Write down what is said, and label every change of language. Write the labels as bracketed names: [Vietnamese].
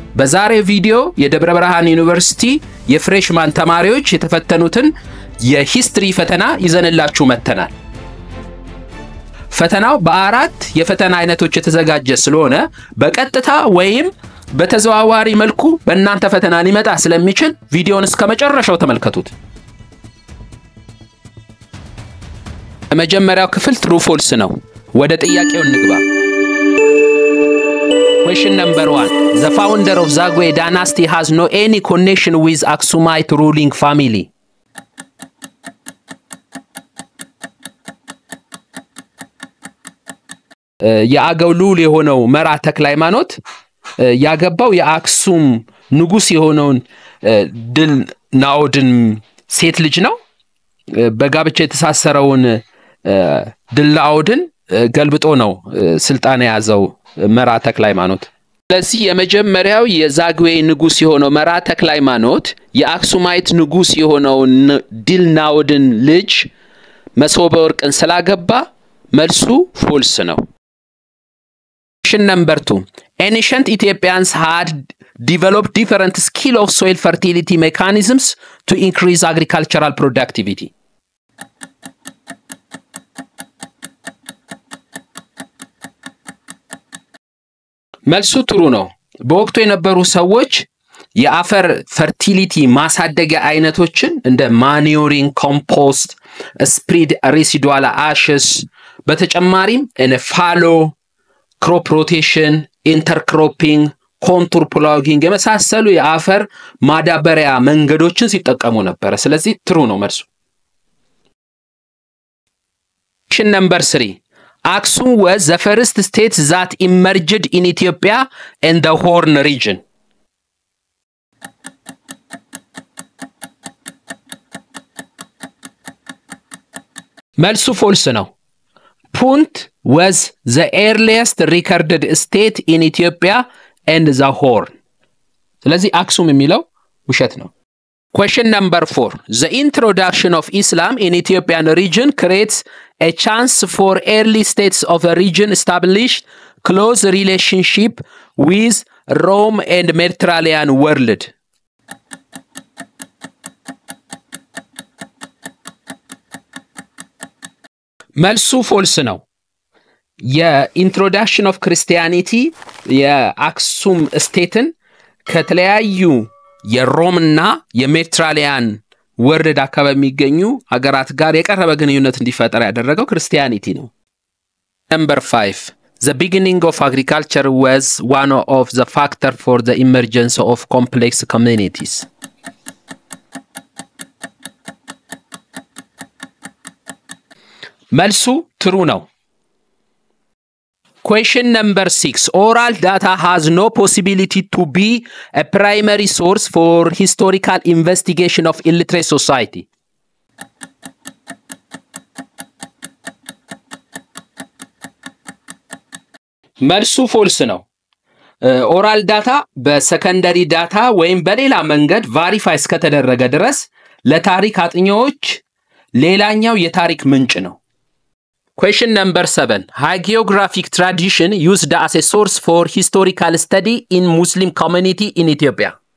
[Amharic] በዛሬው ቪዲዮ የደብረ ብርሃን ዩኒቨርሲቲ የፍሬሽማን ተማሪዎች የተፈተኑትን የሂስትሪ ፈተና ይዘንላችሁ መተናል። ፈተናው በአራት የፈተና አይነቶች የተዘጋጀ ስለሆነ በቀጥታ ወይም በተዘዋዋሪ መልኩ በእናንተ ፈተና ሊመጣ ስለሚችል ቪዲዮውን እስከመጨረሻው ተመልከቱት። የመጀመሪያው ክፍል ትሩ ፎልስ ነው። ወደ ጥያቄው እንግባ። [English] Question number 1. The founder of Zagwe dynasty has no any connection with Aksumite ruling family. [Amharic] የአገው ሉል የሆነው መራ ተክለ ሃይማኖት ያገባው የአክሱም ንጉስ የሆነውን ድል ናኦድን ሴት ልጅ ነው። በጋብቻ የተሳሰረውን ድል ናኦድን ገልብጦ ነው ስልጣን ያዘው መራ ተክለ ሃይማኖት። ስለዚህ የመጀመሪያው የዛግዌ ንጉስ የሆነው መራ ተክለ ሃይማኖት የአክሱማይት ንጉስ የሆነው ድል ናኦድን ልጅ መሶበ ወርቅን ስላገባ መልሱ ፎልስ ነው። [English] Question number 2. Ancient Ethiopians had developed different skill of soil fertility mechanisms to increase agricultural productivity. [Amharic] መልሱ ትሩ ነው። በወቅቱ የነበሩ ሰዎች የአፈር ፈርቲሊቲ ማሳደጊያ አይነቶችን እንደ ማኒዩሪንግ ኮምፖስት፣ ስፕሪድ ሬሲዱዋል አሽስ በተጨማሪም ፋሎ crop rotation, intercropping, contour plugging የመሳሰሉ የአፈር ማዳበሪያ መንገዶችን ሲጠቀሙ ነበር። ስለዚህ ትሩ ነው መልሱ። [English] Question number 3. Aksum was the first state that emerged in Ethiopia and the Horn region. [Amharic] መልሱ ፎልስ ነው። [English] Punt was the earliest recorded state in Ethiopia and the Horn. [Amharic] ስለዚህ አክሱም የሚለው ውሸት ነው። [English] Question number 4. The introduction of Islam in Ethiopian region creates a chance for early states of a region established close relationship with Rome and Mediterranean world. [Amharic] መልሱ ፎልስ ነው። የኢንትሮዳክሽን ኦፍ ክርስቲያኒቲ የአክሱም ስቴትን ከተለያዩ የሮምና የሜዲትራኒያን ወርልድ አካባቢ የሚገኙ ሀገራት ጋር የቀረበ ግንኙነት እንዲፈጠር ያደረገው ክርስቲያኒቲ ነው። [English] Number 5. The beginning of agriculture was one of the factors for the emergence of complex communities. [Amharic] መልሱ ትሩ ነው። [English] Question number 6. Oral data has no possibility to be a primary source for historical investigation of illiterate society. [Amharic] መልሱ ፎልስ ነው። ኦራል ዳታ በሰከንደሪ ዳታ ወይም በሌላ መንገድ ቫሪፋይ እስከተደረገ ድረስ ለታሪክ አጥኚዎች ሌላኛው የታሪክ ምንጭ ነው። [English] Question number 7. Hagiographic tradition used as a source for historical study in Muslim community in Ethiopia.